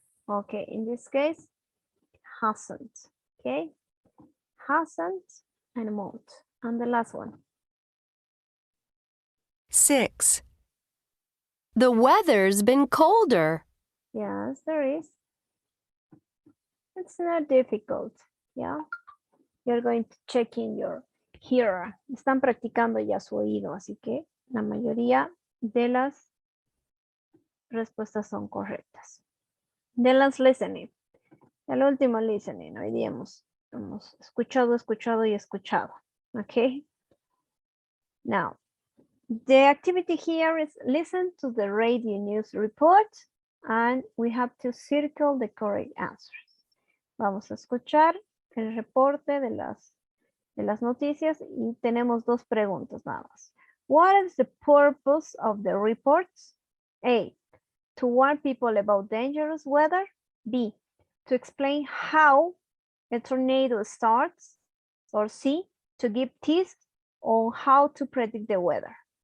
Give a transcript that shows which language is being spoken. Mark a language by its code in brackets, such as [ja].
[en] Okay, in this case, hasn't. Okay, hasn't and won't. And the last one. 6, The weather's been colder. Yes, there is. It's not difficult. Yeah, you're going to check in your hearer. [es] Están practicando ya su oído, así que la mayoría de las respuestas son correctas. De las listening. El último listening. Hoy día hemos escuchado y escuchado. [en] Okay. Now, the activity here is listen to the radio news report and we have to circle the correct answers. Vamos a escuchar [es] el reporte de las noticias y tenemos dos preguntas nada más. [en] What is the purpose of the reports? A, to warn people about dangerous weather. B, to explain how a tornado starts. Or C, to give tips on how to predict the weather.